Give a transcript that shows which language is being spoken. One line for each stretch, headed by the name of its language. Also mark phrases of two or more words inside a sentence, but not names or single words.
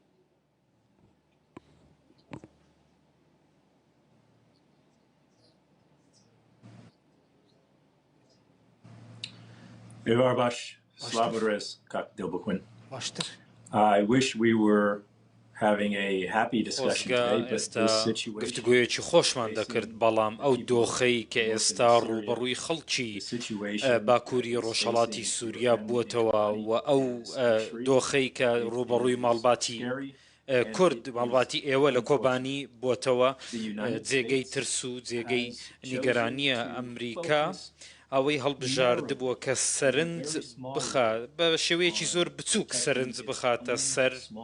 Central Kurdish: Evarbash, Slavores, Kak Dilbuquin. باشتر
English: I wish we were having a happy discussion today,
Central Kurdish: خۆزگە
English: but
Central Kurdish: ئێستا
English: this situation
Central Kurdish: گفتگویەکی خۆشمان دەکرد بەڵام ئەو دۆخەی کە ئێستا ڕوبەڕووی خەڵکی باکووری ڕۆژهەڵاتی سووریا بووتەوە و ئەو دۆخەی کە ڕوبەڕووی ماڵباتی کورد ماڵباتی ئێوە لە کۆبانی بووتەوە جێگەی ترس و جێگەی نیگەرانیە ئەمریکا ئەوەی هەڵبژاردبووە کە سەرنج بخات بە شێوەیەکی زۆر بچووک سەرنج بخاتە سەر